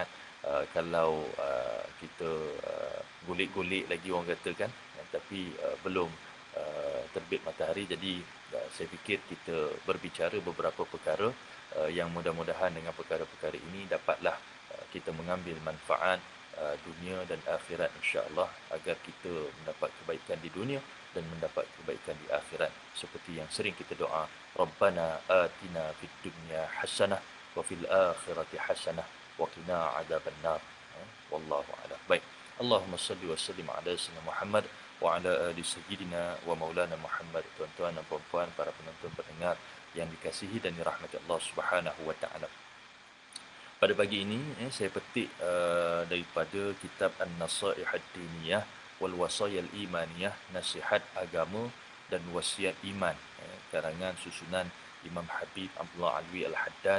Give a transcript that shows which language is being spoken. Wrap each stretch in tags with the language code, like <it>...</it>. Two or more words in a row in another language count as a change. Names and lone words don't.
<ms>Kalau kita golek-golek lagi orang kata kan, tapi belum terbit matahari, jadi saya fikir kita berbicara beberapa perkara yang mudah-mudahan dengan perkara-perkara ini dapatlah kita mengambil manfaat dunia dan akhirat,</ms> <ar>إن شاء الله,</ar> <ms>agar kita mendapat kebaikan di dunia dan mendapat kebaikan di akhirat, seperti yang sering kita doa,</ms> <ar>ربنا آتنا في الدنيا حسنة وفي الآخرة حسنة وقنا عذاب النار. والله أعلم. Baik. اللهم صل وسلم على سيدنا محمد وعلى آل سيدنا ومولانا محمد.</ar> <ms>Tuan-tuan dan puan-puan, para penonton pendengar yang dikasihi dan dirahmati</ms> <ar>الله سبحانه وتعالى.</ar> <ms>Pada pagi ini saya petik daripada kitab An-Nasaih Ad-Diniyah wal Wasaya Al-Imaniyah, nasihat agama dan wasiat iman, karangan susunan Imam Habib Abdullah Alwi Al-Haddad.</ms>